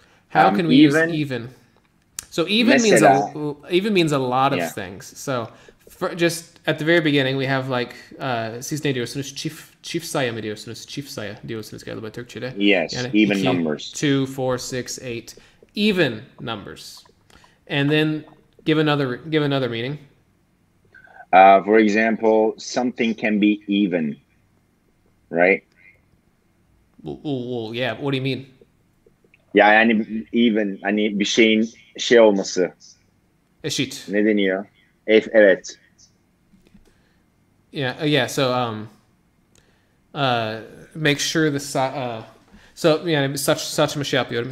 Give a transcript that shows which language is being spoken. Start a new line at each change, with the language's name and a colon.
English: How can we use even? So even means a lot of Yeah. things. So just at the very beginning we have like
Turkish: siz ne diyorsunuz? Çift sayı mı diyorsunuz? Çift sayı diyorsunuz galiba Türkçe'de.
English: Yes,
Turkish: Yani
English: even numbers. 2, 4, 6, 8. Even numbers. And then give another meaning. For example, something can be even, right? Well, yeah. What do you mean?
Turkish: Yani even hani bir şeyin şey olması. Eşit. Ne deniyor? Evet.
English: Yeah. So make sure the so
Turkish: yani saçımı şey yapıyorum.